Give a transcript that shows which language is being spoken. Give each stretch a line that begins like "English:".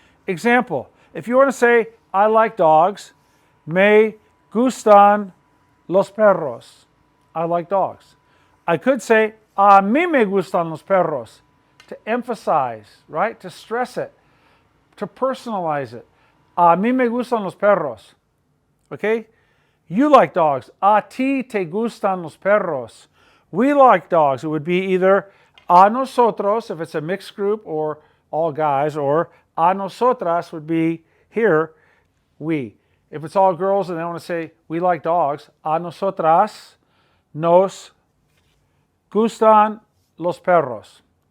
English: Example, if you want to say, I like dogs,
Spanish: me gustan los perros.
English: I like dogs. I could say,
Spanish: a mí me gustan los perros,
English: to emphasize, right? To stress it, to personalize it.
Spanish: A mí me gustan los perros.
English: Okay? You like dogs.
Spanish: A ti te gustan los perros.
English: We like dogs. It would be either
Spanish: a nosotros,
English: if it's a mixed group, or all guys, or
Spanish: a nosotras
English: would be here, we. If it's all girls and they want to say, we like dogs,
Spanish: a nosotras nos gustan los perros.